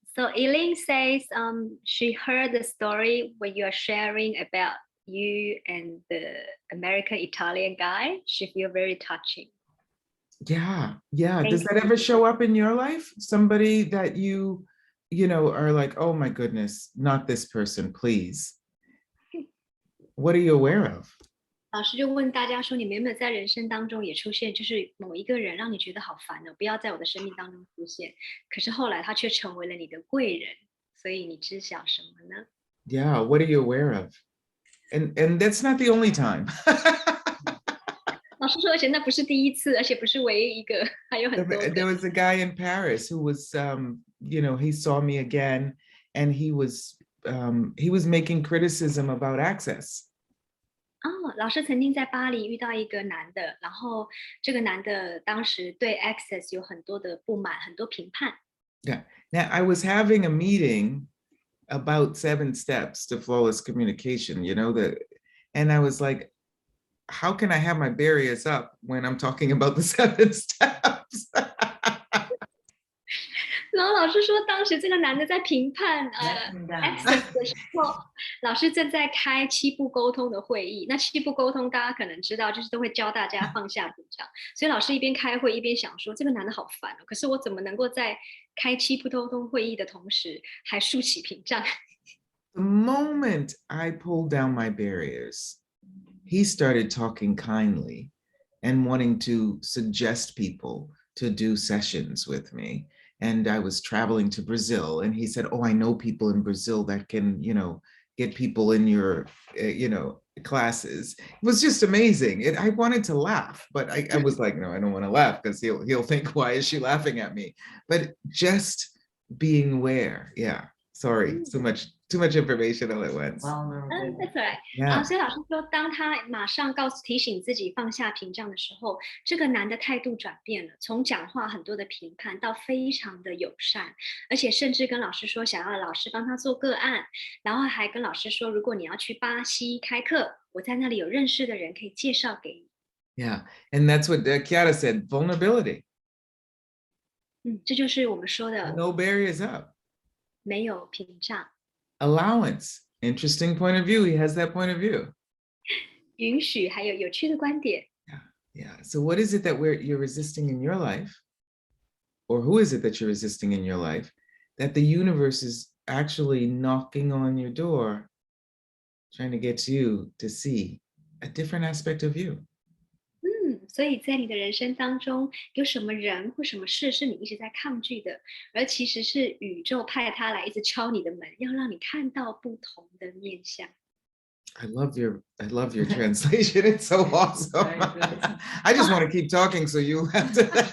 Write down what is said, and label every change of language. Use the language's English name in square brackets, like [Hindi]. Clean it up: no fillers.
[English] So Eileen says she heard the story when you are sharing about you and the American Italian guy. She feel very touching. Yeah, yeah. Thank Does that ever show up in your life? Somebody that are like, oh my goodness, not this person, please. What are you aware of? [Chinese] 老师就问大家说，你们有没有在人生当中也出现，就是某一个人让你觉得好烦哦，不要在我的生命当中出现。可是后来他却成为了你的贵人，所以你知晓什么呢？ [English] Yeah, what are you aware of? And that's not the only time. [Chinese] 老师说，而且那不是第一次，而且不是唯一一个，还有很多个。 [English] There was a guy in Paris who was, he saw me again, and he was making criticism about access. [Chinese] 哦，老师曾经在巴黎遇到一个男的，然后这个男的当时对 Access 有很多的不满，很多评判。 [English] Yeah. Now I was having a meeting about 7 steps to flawless communication, and I was like, how can I have my barriers up when I'm talking about the 7 steps? [Chinese] 然后老师说，当时这个男的在评判Access 的时候，老师正在开7步沟通的会议。那7步沟通大家可能知道，就是都会教大家放下紧张。所以老师一边开会一边想说，这个男的好烦哦，可是我怎么能够在开7步沟通会议的同时，还竖起屏障？ [English] The moment I pulled down my barriers, he started talking kindly and wanting to suggest people to do sessions with me. And I was traveling to Brazil, and he said, oh, I know people in Brazil that can, get people in your, classes. It was just amazing. I wanted to laugh, but I was like, no, I don't want to laugh because he'll think, why is she laughing at me? But just being aware. Yeah. Sorry, too much information all at once. That's right. Yeah. [Chinese] 所以老师说，当他马上提醒自己放下屏障的时候，这个男的态度转变了，从讲话很多的评判到非常的友善，而且甚至跟老师说想要老师帮他做个案，然后还跟老师说，如果你要去巴西开课，我在那里有认识的人可以介绍给你。 [English] Yeah, and that's what Chiara said, vulnerability. [Chinese] 这就是我们说的 [English] No barriers up. [Chinese] 没有屏障， [English] Allowance. Interesting point of view. He has that point of view. [Chinese] 允许还有有趣的观点。 [English] Yeah. Yeah. So what is it that you're resisting in your life? Or who is it that you're resisting in your life that the universe is actually knocking on your door, trying to get you to see a different aspect of you? [Chinese] 所以在你的人生当中，有什么人或什么事是你一直在抗拒的，而其实是宇宙派他来一直敲你的门，要让你看到不同的面相。 [English] I love your translation. It's so awesome. I just want to keep talking, so you have to.